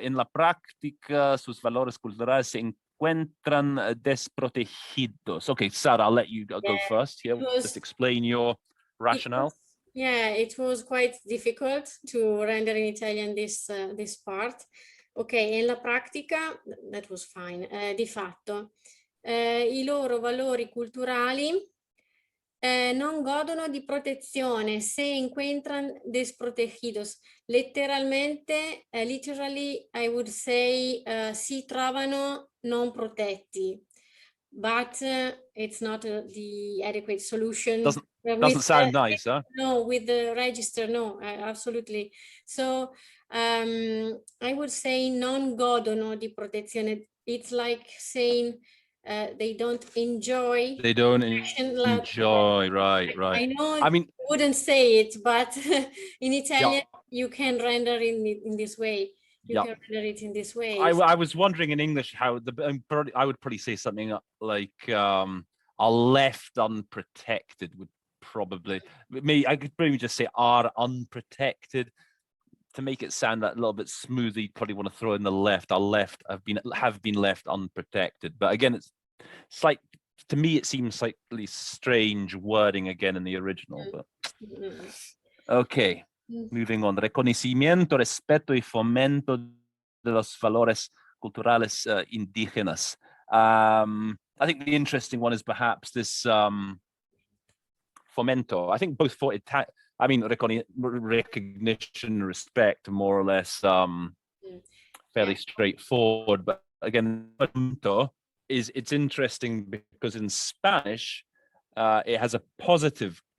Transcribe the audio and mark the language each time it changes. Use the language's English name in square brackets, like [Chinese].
[Spanish] En la práctica, sus valores culturales se encuentran desprotegidos. [English] Okay, Sarah, I'll let you go first here. Just explain your rationale. It was quite difficult to render in Italian this part. Okay, [Spanish] en la pratica, [English] that was fine. [Italian] Di fatto, i loro valori culturali non godono di protezione [Spanish] se encuentran desprotegidos. [Italian] Letteralmente, [English] literally, I would say, [Italian] si trovano non protetti. [English] But it's not the adequate solution. Doesn't sound nice, huh? No, with the register, no, absolutely. So I would say [Italian] non godono di protezione. [English] It's like saying they don't enjoy. They don't enjoy, right. I know I mean, you wouldn't say it, but in Italian, you can render in this way. You can render it in this way. I was wondering in English how I would probably say something like are left unprotected would probably I could probably just say are unprotected to make it sound that a little bit smoother. You'd probably want to throw in the left. Have been left unprotected. But again, it's like, to me it seems slightly strange wording again in the original. But okay. Moving on, [Spanish] reconocimiento, respeto y fomento de los valores culturales indígenas. [English] I think the interesting one is perhaps this fomento. I think both for recognition, respect, more or less fairly straightforward. But again, fomento it's interesting because in Spanish it has a positive.